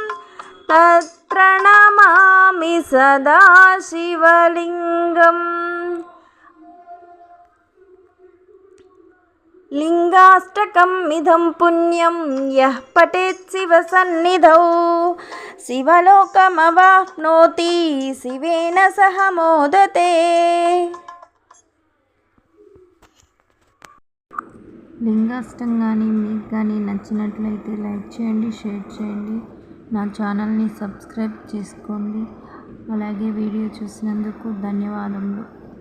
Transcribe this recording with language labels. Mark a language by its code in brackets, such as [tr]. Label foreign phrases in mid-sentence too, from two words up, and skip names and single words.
[sa] तत्प्रणमामि सदा शिवलिङ्गम् लिङ्गाष्टकमिदं पुण्यं यः पठेत् शिवसन्निधौ शिवलोकमवाप्नोति शिवेन सह मोदते। [te] లింగాష్టం కానీ మీకు కానీ నచ్చినట్లయితే లైక్ చేయండి, షేర్ చేయండి, నా ఛానల్ని సబ్స్క్రైబ్ చేసుకోండి. అలాగే వీడియో చూసినందుకు ధన్యవాదములు.